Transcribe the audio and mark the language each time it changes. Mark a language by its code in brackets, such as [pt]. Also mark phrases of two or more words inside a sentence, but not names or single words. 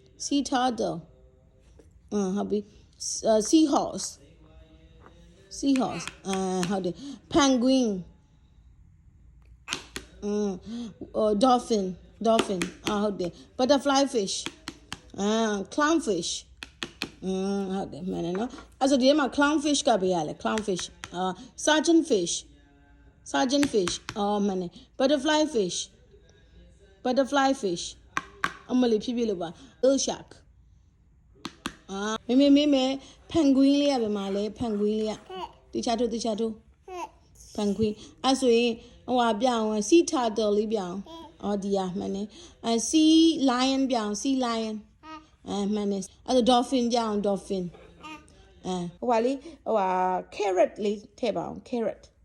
[en] sea turtle [my] ဟုတ်ပြီ seahorseဟုတ်တယ် [en] penguin dolphin [my] ဟုတ်တယ် [en] butterfly fish clownfish [my] ဟုတ်တယ်မှန်တယ်နော်အဲ့ဆိုဒီထဲမှာ clownfish ကဘေးရလဲ [en] clownfish sergeant fish [my] မှန်တယ် butterfly fish အမလေးဖြည်းဖြည်းလို့ပါ [en] whale shark [my] မေ penguin လေးရပဲမှာလဲ penguin လေးရတခြားတို့ penguin အဲ့ဆိုရင်ဟိုဟာပြောင်း [en] sea turtle [my] လေးပြောင်းဒီရမှန်တယ် [en] sea lion [my] ပြောင်း [en] sea lion [my] မှန်တယ်အဲ့တော့ dolphin ပြောင်း dolphin ဟိုပါလေဟိုဟာ carrot လေးထည့်ပါအောင် carrot